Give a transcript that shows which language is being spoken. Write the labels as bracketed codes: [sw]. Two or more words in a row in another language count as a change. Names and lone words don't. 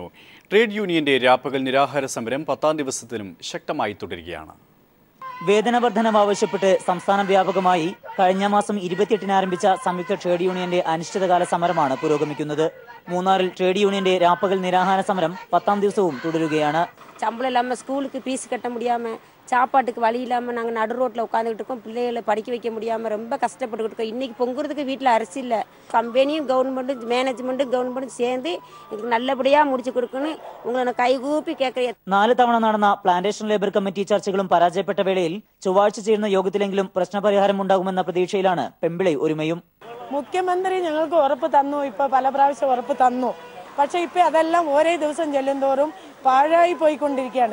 [ml] ട്രേഡ് യൂണിയന്റെ രാപ്പകൽ നിരാഹാര സമരം 10ാം ദിവസത്തിലും ശക്തമായി തുടരുകയാണ്. വേതന വർധനവ് ആവശ്യപ്പെട്ട് സംസ്ഥാന വ്യാപകമായി കഴിഞ്ഞ മാസം 28-ന് ആരംഭിച്ച സംയുക്ത ട്രേഡ് യൂണിയന്റെ അനിശ്ചിതകാല സമരമാണ് പുരോഗമിക്കുന്നത്. മൂന്നാറിൽ ട്രേഡ് യൂണിയന്റെ രാപ്പകൽ നിരാഹാര സമരം 10ാം ദിവസവും തുടരുകയാണ്. [ta] சம்பளம் இல்லாமல் ஸ்கூலுக்கு ஃபீஸ் கட்ட முடியாமல், சாப்பாட்டுக்கு வழி இல்லாமல் நாங்கள் நடு ரோட்டில் உட்காந்துக்கிட்டு இருக்கோம். பிள்ளைகளை படிக்க வைக்க முடியாமல் ரொம்ப கஷ்டப்பட்டுக்கிட்டு இருக்கோம். இன்றைக்கி பொங்குறதுக்கு வீட்டில் அரிசி இல்லை. கம்பெனியும் கவர்மெண்ட்டும் மேனேஜ்மெண்ட்டும் கவர்மெண்ட்டும் சேர்ந்து இதுக்கு நல்லபடியாக முடிச்சு കൊടുക്കണം. [ml] உங்களை കൈകൂപ്പി കേൾക്കുക. 4 തവണ നടന്ന പ്ലാന്റേഷൻ ലേബർ കമ്മിറ്റി ചർച്ചകളും പരാജയപ്പെട്ട വേളയിൽ ചൊവ്വാഴ്ച ചേരുന്ന യോഗത്തിലെങ്കിലും പ്രശ്നപരിഹാരം ഉണ്ടാകുമെന്ന പ്രതീക്ഷയിലാണ് പെമ്പിളി ഒരുമയും. മുഖ്യമന്ത്രി ഞങ്ങൾക്ക് ഉറപ്പ് തന്നു, ഇപ്പോൾ പല പ്രാവശ്യം ഉറപ്പ് തന്നു. പക്ഷേ ഇപ്പോൾ അതെല്ലാം ഓരോ ദിവസം ചെല്ലുന്തോറും പാഴായി പോയിക്കൊണ്ടിരിക്കുകയാണ്.